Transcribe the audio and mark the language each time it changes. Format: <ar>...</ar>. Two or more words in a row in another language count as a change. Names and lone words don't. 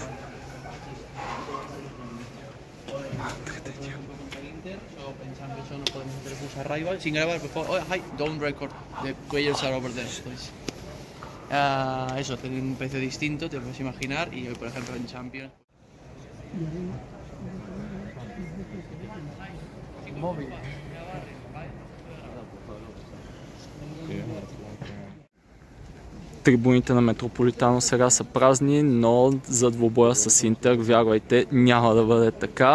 <es>Eso, hacer un precio distinto, te lo puedes imaginar, y hoy, por ejemplo, en Champions.</es> <bg>Трибуните на Метрополитано сега са празни, но за двубоя с Интер, вярвайте, няма да бъде така.</bg>